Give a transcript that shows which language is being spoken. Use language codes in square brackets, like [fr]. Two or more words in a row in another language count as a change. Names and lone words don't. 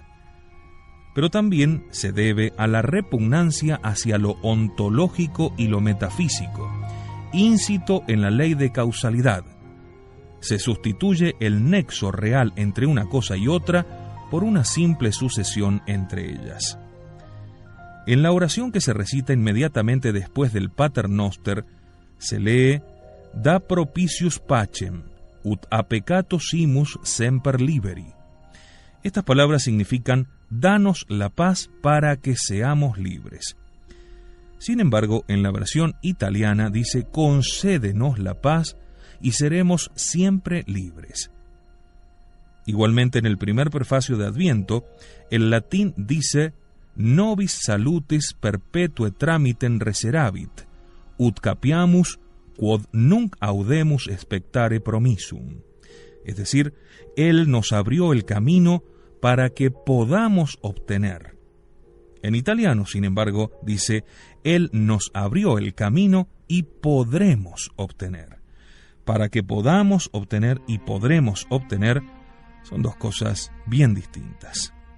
[es] Pero también se debe a la repugnancia hacia lo ontológico y lo metafísico, íncito en la ley de causalidad. Se sustituye el nexo real entre una cosa y otra por una simple sucesión entre ellas. En la oración que se recita inmediatamente después del Pater Noster, se lee [la] Da propitius pacem, ut a peccato simus semper liberi. [es] Estas palabras significan danos la paz para que seamos libres. Sin embargo, en la versión italiana dice concédenos la paz y seremos siempre libres. Igualmente en el primer prefacio de Adviento, el latín dice [la] nobis salutis perpetue tramitem reseravit, ut capiamus quod nunc audemus expectare promissum. [es] Es decir, Él nos abrió el camino para que podamos obtener. En italiano, sin embargo, dice, Él nos abrió el camino y podremos obtener. Para que podamos obtener y podremos obtener son dos cosas bien distintas.